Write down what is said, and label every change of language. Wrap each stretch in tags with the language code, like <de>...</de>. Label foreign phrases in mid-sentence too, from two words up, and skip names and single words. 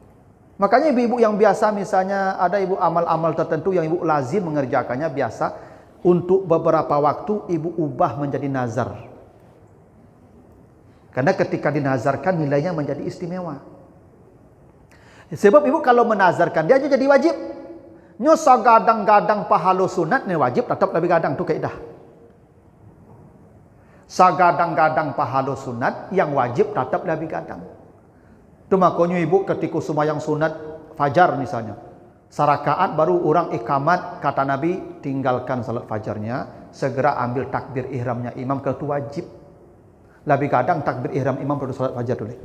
<id>Makanya ibu-ibu yang biasa misalnya ada ibu amal-amal tertentu yang ibu lazim mengerjakannya biasa. untuk beberapa waktu ibu ubah menjadi nazar. Karena ketika dinazarkan nilainya menjadi istimewa. Sebab ibu kalau menazarkan dia aja jadi wajib.</id> <min>Nyo sagadang-gadang pahala sunat ni wajib tetap lebih gadang tu kaidah. Sagadang-gadang pahala sunat yang wajib tetap lebih gadang.</min> <id>Tu makanya ibu ketika sembahyang sunat fajar misalnya, sarakaat baru orang ikamat, kata Nabi tinggalkan salat fajarnya, segera ambil takbir ihramnya imam, kalau itu wajib. Lebih kadang takbir ihram imam pada salat fajar dulu.</id>